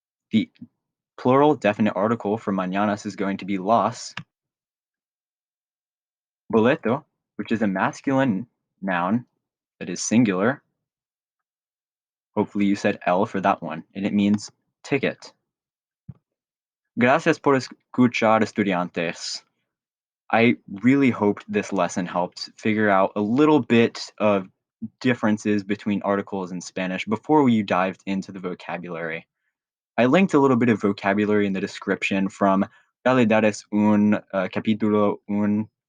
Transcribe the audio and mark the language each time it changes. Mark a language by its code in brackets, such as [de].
[en] The plural definite article for mañanas is going to be las. Boleto, which is a masculine noun that is singular. Hopefully you said el for that one, and it means ticket. [es] Gracias por escuchar, estudiantes. [en] I really hoped this lesson helped figure out a little bit of differences between articles in Spanish before you dived into the vocabulary. I linked a little bit of vocabulary in the description from Realidades Un, Capítulo Un.